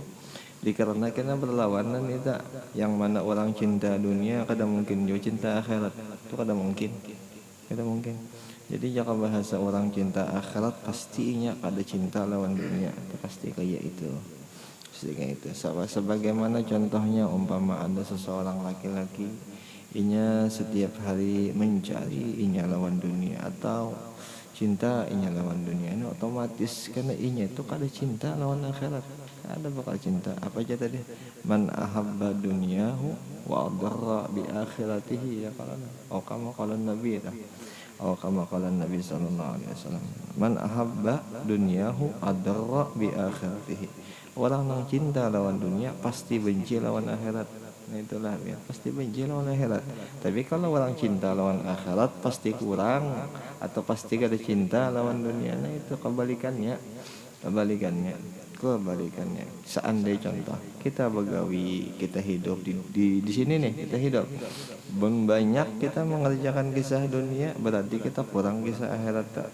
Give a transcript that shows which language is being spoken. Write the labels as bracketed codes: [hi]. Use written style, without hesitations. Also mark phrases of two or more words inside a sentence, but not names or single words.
[id] Dikarenakan berlawanan itu, yang mana orang cinta dunia kadang mungkin juga cinta akhirat, itu kadang mungkin. Jadi jika bahasa orang cinta akhirat pastinya ada cinta lawan dunia, itu pasti kayak itu. Sebagaimana contohnya umpama ada seseorang laki-laki inya setiap hari mencari inya lawan dunia atau cinta inya lawan dunia, ini otomatis karena inya itu kada cinta lawan akhirat, ada bakal cinta apa aja tadi, [ar] من أحب دنياه وأضر بآخرته [id] ya kalau [ar] كما قال نبي ت كما قال نبي صلى الله عليه وسلم، من أحب دنياه أضر بآخرته. [id] Orang yang cinta lawan dunia pasti benci lawan akhirat. Nah itulah ya, pasti benci lawan akhirat. Tapi kalau orang cinta lawan akhirat pasti kurang atau pasti ada cinta lawan dunia. Nah itu kebalikannya. Seandainya contoh kita begawi, kita hidup di sini nih, kita hidup banyak kita mengerjakan kisah dunia, berarti kita kurang kisah akhirat.